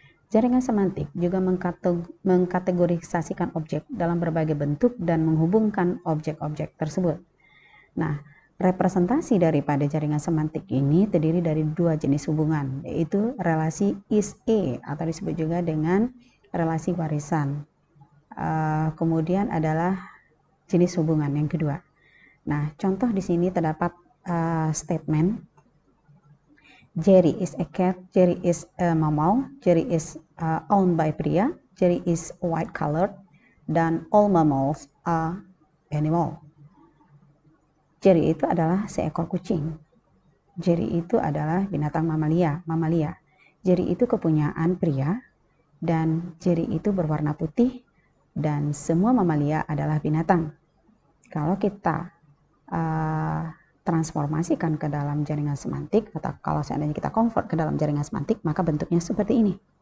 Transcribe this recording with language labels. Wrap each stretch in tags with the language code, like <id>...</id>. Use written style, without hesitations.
<id>Jaringan semantik juga mengkategorisasikan objek dalam berbagai bentuk dan menghubungkan objek-objek tersebut. Nah, representasi daripada jaringan semantik ini terdiri dari 2 jenis hubungan, yaitu relasi is-A atau disebut juga dengan relasi warisan. Kemudian adalah jenis hubungan yang kedua. Nah, contoh di sini terdapat statement</id> <en>Jerry is a cat, Jerry is a mammal, Jerry is owned by pria, Jerry is white colored, dan all mammals are animal.</en> <id>Jerry itu adalah seekor kucing. Jerry itu adalah binatang mamalia. Jerry itu kepunyaan pria, dan Jerry itu berwarna putih, dan semua mamalia adalah binatang. Kalau kita transformasikan ke dalam jaringan semantik, atau kalau seandainya kita convert ke dalam jaringan semantik, maka bentuknya seperti ini.</id>